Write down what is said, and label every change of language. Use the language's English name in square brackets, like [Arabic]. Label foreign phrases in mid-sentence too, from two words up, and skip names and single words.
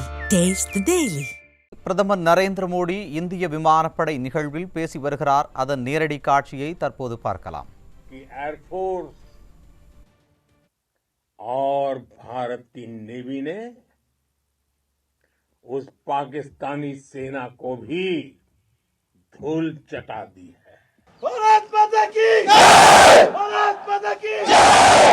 [English] Taste the Daily. [Tamil] பிரதமர் நரேந்திர மோடி இந்திய விமானப்படை நிகழ்வில் பேசி வருகிறார். அதன் நேரடி காட்சியை தற்போது பார்க்கலாம். [Hindi] एयरफोर्स और भारत की नेवी ने उस पाकिस्तानी सेना को भी धूल चटा दी है। भारत माता की जय! भारत माता की जय!